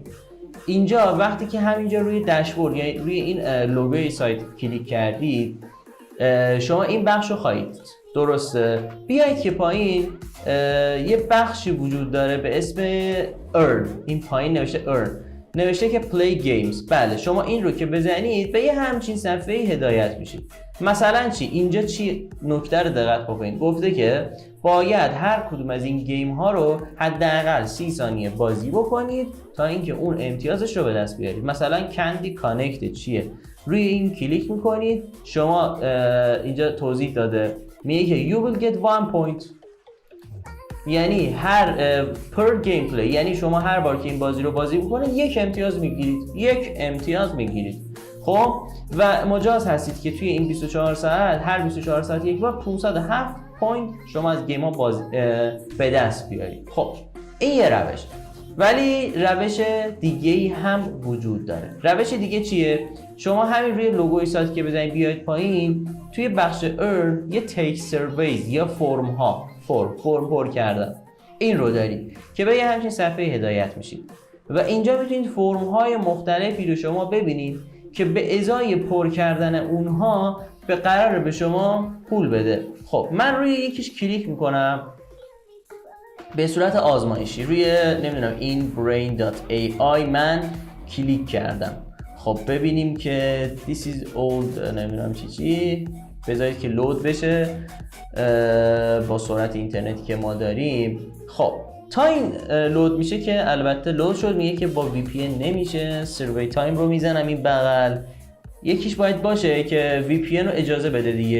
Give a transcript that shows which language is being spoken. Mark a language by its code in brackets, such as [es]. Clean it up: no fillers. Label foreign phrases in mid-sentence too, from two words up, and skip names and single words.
[fa] اینجا وقتی که همینجا روی داشبورد یعنی روی این لوگوی سایت کلیک کردید شما این بخش رو خواهید درسته. بیایید که پایین یه بخشی وجود داره به اسم earn. این پایین نوشته earn، نوشته که [en] play games. [fa] بله شما این رو که بزنید به یه همچین صفحه‌ای هدایت میشید. مثلا چی؟ اینجا چی نکته رو دقت بکنید. گفته که باید هر کدوم از این گیم ها رو حداقل 30 ثانیه بازی بکنید تا اینکه اون امتیازش رو به دست بیارید. مثلا کندی کانکت چیه؟ روی این کلیک میکنید. شما اینجا توضیح داده میگه که [en] you will get 1 point، [fa] یعنی هر [en] per game play, [fa] یعنی شما هر بار که این بازی رو بازی میکنید یک امتیاز میگیرید. خب و مجاز هستید که توی این 24 ساعت هر 24 ساعت یک بار 507 پوینت شما از گیم ها به دست بیارید. خب این یه روش، ولی روش دیگه هم وجود داره. روش دیگه چیه؟ شما همین روی لوگوی سایت که بزنید بیاید پایین توی بخش earn یه [en] take surveys [fa] یا فرم پر کردن این رو دارید که به یه همچین صفحه هدایت میشید و اینجا میتونید فرم های مختلفی رو شما ببینید که به ازای پر کردن اونها به قرار به شما پول بده. خب من روی یکیش کلیک میکنم به صورت آزمایشی روی نمیدونم این brain.ai من کلیک کردم. خب ببینیم که [en] this is old [fa] نمیدونم چی بذارید که لود بشه با سرعت اینترنتی که ما داریم. خب تا این لود میشه که البته لود شد، میگه که با VPN نمیشه. [en] survey time [fa] رو میزنم این بغل، یکیش باید باشه که VPN رو اجازه بده دیگه.